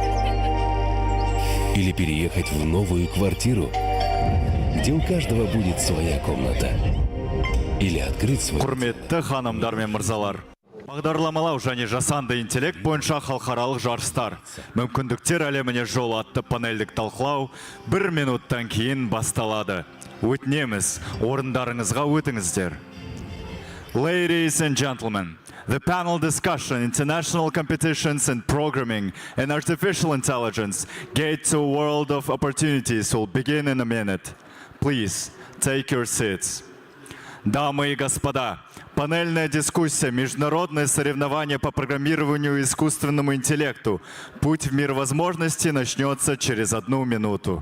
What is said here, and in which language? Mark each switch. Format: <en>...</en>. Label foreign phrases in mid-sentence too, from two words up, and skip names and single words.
<ru>Или переехать в новую квартиру, где у каждого будет своя комната. Или открыть свой...</ru> <kk>Құрметті ханымдар мен мырзалар. Бағдарламалау және жасанды интеллект бойынша халықаралық жарыстар. Мүмкіндіктер әлеміне жол атты панельдік талқылау 1 минуттан кейін басталады. Өтінеміз, орындарыңызға өтіңіздер.</kk> <en>Ladies and gentlemen, the panel discussion, international competitions in programming and artificial intelligence, Gate to a World of Opportunities will begin in a minute. Please, take your seats.</en> <ru>Дамы и господа, панельная дискуссия «Международное соревнование по программированию и искусственному интеллекту. Путь в мир возможностей» начнется через 1 минуту.</ru>